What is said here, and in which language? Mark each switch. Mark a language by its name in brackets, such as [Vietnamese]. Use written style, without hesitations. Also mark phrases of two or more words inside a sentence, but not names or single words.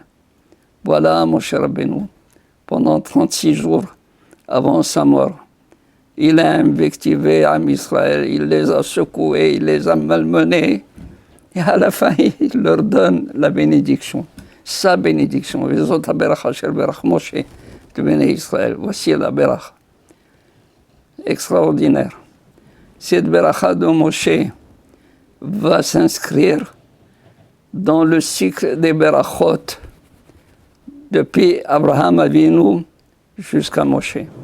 [French] Voilà Moshe Rabbeinu, pendant 36 jours avant sa mort, il a invectivé Am Israël, il les a secoués, il les a malmenés, et à la fin, il leur donne la bénédiction. sa bénédiction. [Hebrew] וזאת הברכה אשר ברך משה de Béné Israël. [French] Voici la beracha. Extraordinaire. Cette beracha de Moshe va s'inscrire dans le cycle des berachot depuis Abraham Avinu jusqu'à Moshe.